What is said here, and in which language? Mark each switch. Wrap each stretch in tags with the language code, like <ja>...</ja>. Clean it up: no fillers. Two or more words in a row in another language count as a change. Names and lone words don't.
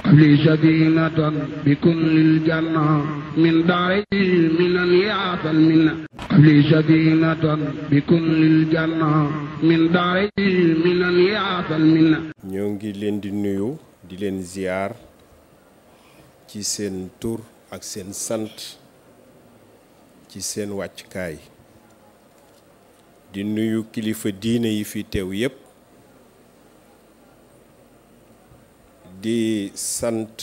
<ar>لي سكينة بكل الجنة من داري من يعطى المنة لي سكينة بكل الجنة من داري من يعطى المنة.</ar> <wo>ñoo ngi leen di nuyu di leen ziar ci seen tur ak seen sant ci seen wàccukaay di nuyu kilifa diine yi fi teew yépp di sant</wo>